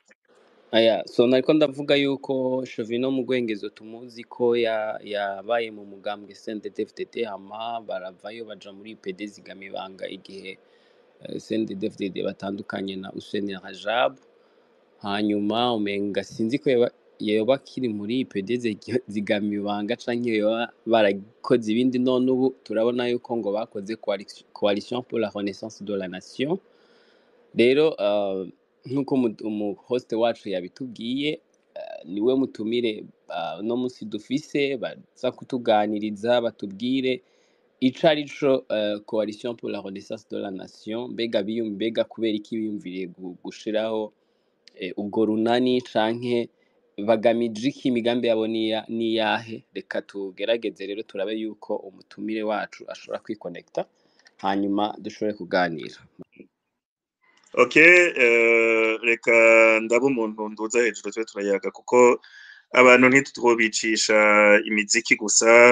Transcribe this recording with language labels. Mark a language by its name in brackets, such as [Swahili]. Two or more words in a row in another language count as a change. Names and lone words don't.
[Rundi] so nariko ndavuga yuko Chevino mu Rwengezo tumuzi ko yabaye mu mugambwe CNDD-FDD hama baravayo baja muri UPD zigamibanga igihe CNDD-FDD batandukanye na Hussein Rajab hanyuma umenga sinzi ko yoba kiri muri UPD zigamibanga canke yoba barakoze ibindi none ubu turabona yuko ngo bakoze [French] coalition pour la renaissance de la nation [Rundi] rero nkuko host wacu yabitubwiye niwe mutumire no munsi dufise baza kutuganiriza batubwire ico arico [French] coalition pour la renaissance de la nation, [Rundi] mbega kubera iki biyumviriye gushiraho ubwo runani canke bagamije iki, imigambi yabo niyahe. Reka tugerageze rero turabe yuko umutumire wacu ashobora kwiconnecta hanyuma dushobore kuganira. Okay, reka ndaba umuntu nduza hejuru twe turayaga kuko abantu ntitwobicisha imiziki gusa.